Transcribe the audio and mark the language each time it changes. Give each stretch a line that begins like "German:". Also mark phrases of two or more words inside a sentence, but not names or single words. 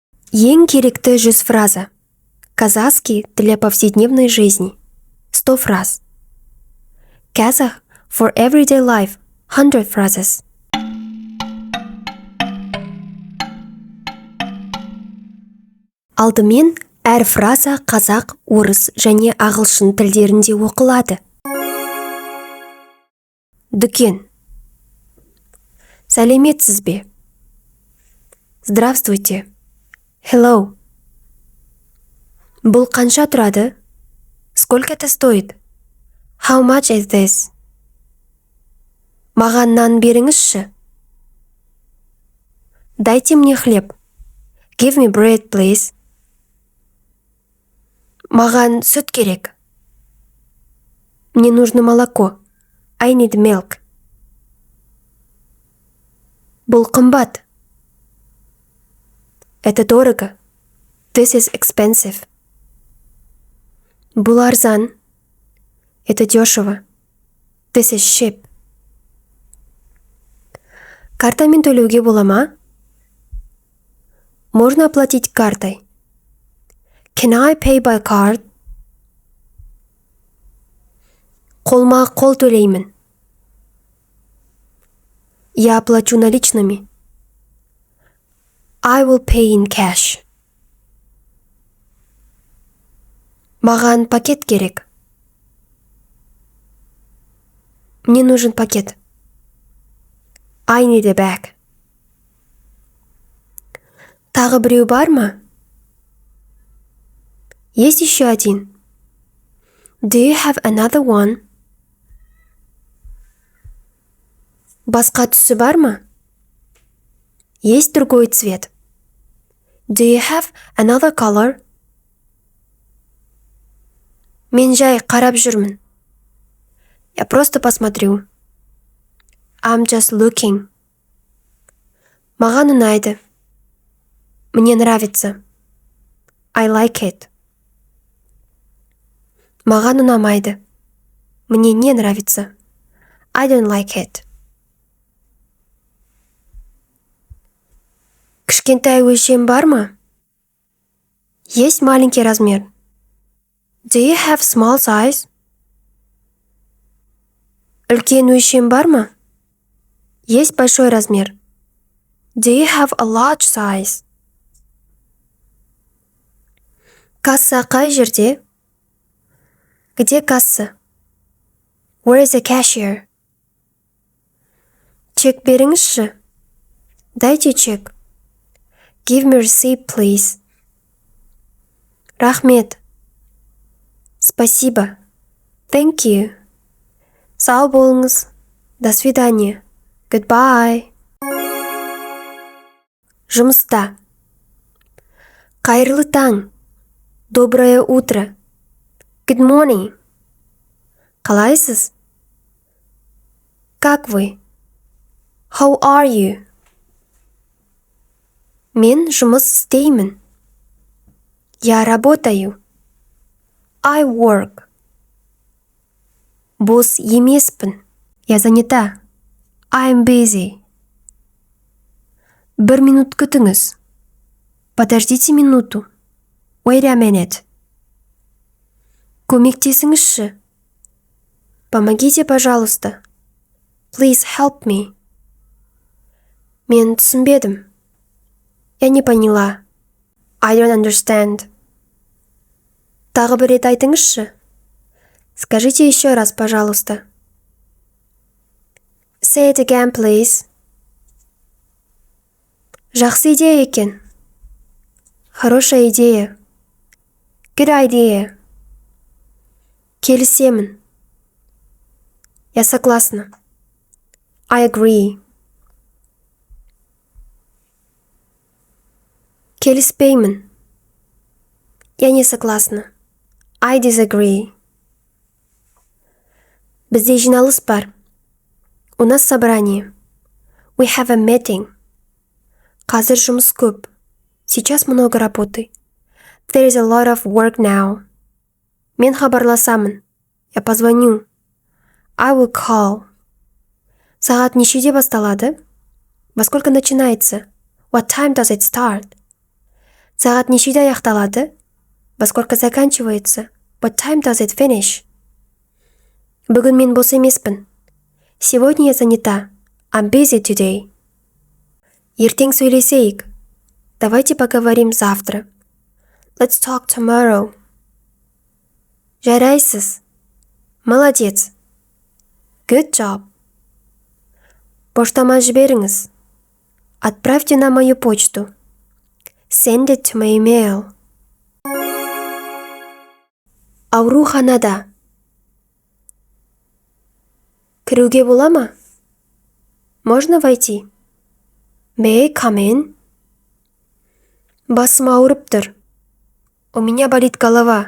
Kazakh: Ең керекті 100 фраза.
Russian: Казахский для повседневной жизни.
English: 100 фраз. Kazakh for everyday life. 100 phrases.
Kazakh: Алдымен әр фраза қазақ, орыс және ағылшын тілдерінде оқылады. Дүкен. Сәлеметсіз бе?
Russian: Здравствуйте. Hello.
Kazakh: Бұл қанша тұрады?
Russian: Сколько это стоит?
English: How much is this?
Kazakh: Маған нан беріңізші.
Russian: Дайте мне хлеб.
English: Give me bread, please.
Kazakh: Маған сүт керек.
Russian: Мне нужно молоко.
English: I need milk.
Kazakh: Бұл қымбат.
Russian: Это дорого.
English: This is expensive.
Kazakh: Бұл арзан.
Russian: Это дешево.
English: This is cheap.
Kazakh: Картамен төлеуге бола ма?
Russian: Можно оплатить картой.
English: Can I pay by card?
Kazakh: Қолма-қол төлеймін.
Russian: Я оплачу наличными.
English: I will pay in cash.
Kazakh: Маған пакет керек.
Russian: Мне нужен пакет.
English: I need a bag.
Kazakh: Тағы біреу бар ма?
Russian: Есть еще один.
English: Do you have another one?
Kazakh: Басқа түсі бар ма?
Russian: Есть другой цвет.
English: Do you have another color?
Kazakh: Мен жай қарап жүрмін.
Russian: Я просто посмотрю.
English: I'm just looking.
Kazakh: Маған ұнайды.
Russian: Мне нравится.
English: I like it.
Kazakh: Маған ұнамайды.
Russian: Мне не нравится.
English: I don't like it.
Kazakh: Кішкентай өлшем бар ма?
Russian: Есть маленький размер.
English: Do you have small size?
Kazakh: Үлкен өлшем бар ма?
Russian: Есть большой размер.
English: Do you have a large size?
Kazakh: Касса қай жерде?
Russian: Где касса?
English: Where is the cashier?
Kazakh: Чек беріңізші.
Russian: Дайте чек.
English: Give me receipt, please. Рахмет. Спасибо. Thank you.
Kazakh: Сау болыңыз.
Russian: До свидания.
English: Goodbye. Жұмыста.
Kazakh: Қайырлы таң.
Russian: Доброе утро.
English: Good morning.
Kazakh: Қалайсыз?
Russian: Как вы?
English: How are you?
Kazakh: Мен жұмыс істеймін.
Russian: Я работаю.
English: I work.
Kazakh: Бос емеспін.
Russian: Я занята.
English: I'm busy.
Kazakh: 1 минут күтіңіз.
Russian: Подождите минуту.
English: Wait a minute.
Kazakh: Көмектесіңізші.
Russian: Помогите, пожалуйста.
English: Please help me.
Kazakh: Мен түсінбедім.
Russian: Я не поняла.
English: I don't understand.
Kazakh: Тағы бір рет айтыңызшы.
Russian: Скажите еще раз, пожалуйста.
English: Say it again, please.
Kazakh: Жақсы идея екен.
Russian: Хорошая идея.
English: Good idea.
Kazakh: Келісемін.
Russian: Я согласна.
English: I agree.
Kazakh: Келіспеймін.
Russian: Я не согласна.
English: I disagree.
Kazakh: Бізде жиналыс бар.
Russian: У нас собрание.
English: We have a meeting.
Kazakh: Қазір жұмыс көп.
Russian: Сейчас много работы.
English: There is a lot of work now.
Kazakh: Мен хабарласамын.
Russian: Я позвоню.
English: I will call.
Kazakh: Сағат нешеде басталады?
Russian: Во сколько начинается?
English: What time does it start?
Kazakh: Сағат нешеде аяқталады?
Russian: Во сколько заканчивается?
English: What time does it finish?
Kazakh: Бүгін мен бос емеспін.
Russian: Сегодня я занята.
English: I'm busy today.
Kazakh: Ертең сөйлесейік.
Russian: Давайте поговорим завтра.
English: Let's talk tomorrow.
Kazakh: Жарайсыз.
Russian: Молодец.
English: Good job.
Kazakh: Поштама жіберіңіз.
Russian: Отправьте на мою почту.
English: Send it to my email.
Kazakh: Ауруханада. Кіруге бола ма?
Russian: Можно войти?
English: May I come in?
Kazakh: Басым ауырып тұр.
Russian: У меня болит голова.